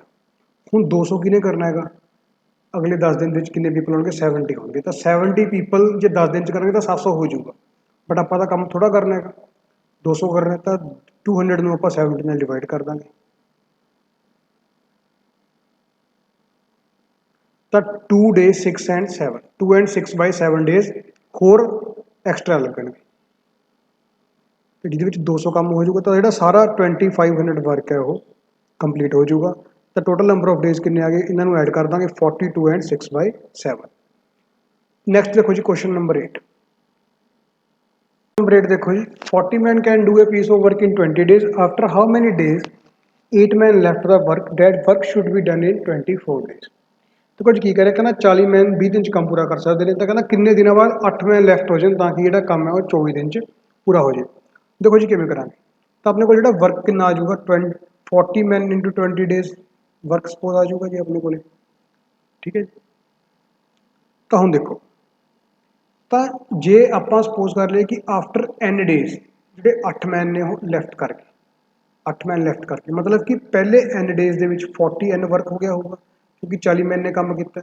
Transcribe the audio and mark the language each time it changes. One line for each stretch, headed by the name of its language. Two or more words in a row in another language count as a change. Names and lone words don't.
Punjabi: ਹੁਣ 200 ਕਿਹਨੇ ਕਰਨਾ ਹੈਗਾ, ਅਗਲੇ 10 ਦਿਨ ਦੇ ਵਿੱਚ ਕਿੰਨੇ ਪੀਪਲ ਹੋਣਗੇ, 70 ਹੋਣਗੇ। ਤਾਂ 70 ਪੀਪਲ ਜੇ 10 ਦਿਨ 'ਚ ਕਰਨਗੇ ਤਾਂ 700 ਹੋ ਜਾਊਗਾ। ਬਟ ਆਪਾਂ ਤਾਂ ਕੰਮ ਥੋੜ੍ਹਾ ਕਰਨਾ ਹੈਗਾ, 200 ਕਰਨਾ, ਤਾਂ 200 ਨੂੰ ਆਪਾਂ 70 ਨਾਲ ਡਿਵਾਈਡ ਕਰ ਦਾਂਗੇ। ਤਾਂ
English: 2 days 6 and 7, 2 and 6/7
Punjabi: ਡੇਜ਼ ਹੋਰ ਐਕਸਟਰਾ ਲੱਗਣਗੇ, ਤੇ ਜਿਹਦੇ ਵਿੱਚ 200 ਕੰਮ ਹੋ ਜਾਊਗਾ। ਤਾਂ ਜਿਹੜਾ ਸਾਰਾ 2500 ਵਰਕ ਹੈ ਉਹ ਕੰਪਲੀਟ ਹੋ ਜਾਊਗਾ। ਤਾਂ
English: total number of days
Punjabi: ਕਿੰਨੇ ਆ ਗਏ, ਇਹਨਾਂ ਨੂੰ ਐਡ ਕਰ ਦਾਂਗੇ 42 and 6/7। ਨੈਕਸਟ ਦੇਖੋ ਜੀ ਕੁਐਸਚਨ ਨੰਬਰ 8। ਨੰਬਰ 8 ਦੇਖੋ ਜੀ,
English: 40 men can do a piece of work in 20 days, after how many days 8 men left the work that work should be done in 24 days.
Punjabi: ਦੇਖੋ ਜੀ ਕੀ ਕਹਿ ਰਹੇ ਕਹਿਣਾ 40 ਮੈਨ 20 ਦਿਨ ਕੰਮ ਪੂਰਾ ਕਰ ਸਕਦੇ ਨੇ ਤਾਂ ਕਹਿੰਦਾ ਕਿੰਨੇ ਦਿਨਾਂ ਬਾਅਦ 8
English: men left
Punjabi: ਹੋ ਜਾਣ ਤਾਂ ਕਿ ਜਿਹੜਾ ਕੰਮ ਹੈ ਉਹ 24 ਦਿਨ ਚ ਪੂਰਾ ਹੋ ਜਾਏ। ਦੇਖੋ ਜੀ ਕਿਵੇਂ ਕਰਾਂਗੇ ਤਾਂ ਆਪਣੇ ਕੋਲ ਜਿਹੜਾ ਵਰਕ ਕਿੰਨਾ ਆ ਜਾਊਗਾ 20 40
English: men into 20 days work
Punjabi: ਸਪੋਜ਼ ਆ ਜਾਊਗਾ ਜੀ ਆਪਣੇ ਕੋਲੇ। ਠੀਕ ਹੈ ਜੀ ਤਾਂ ਹੁਣ ਦੇਖੋ ਤਾਂ ਜੇ ਆਪਾਂ ਸਪੋਜ਼ ਕਰ ਲਈਏ ਕਿ
English: after n days
Punjabi: ਜਿਹੜੇ 8 ਮੈਨ ਨੇ ਉਹ ਲੈਫਟ ਕਰ ਗਏ 8
English: men left
Punjabi: ਕਰਕੇ ਮਤਲਬ ਕਿ ਪਹਿਲੇ n ਡੇਜ਼ ਦੇ ਵਿੱਚ 40 n ਵਰਕ ਹੋ ਗਿਆ ਹੋਊਗਾ ਕਿਉਂਕਿ 40 ਮੈਨ ਨੇ ਕੰਮ ਕੀਤਾ।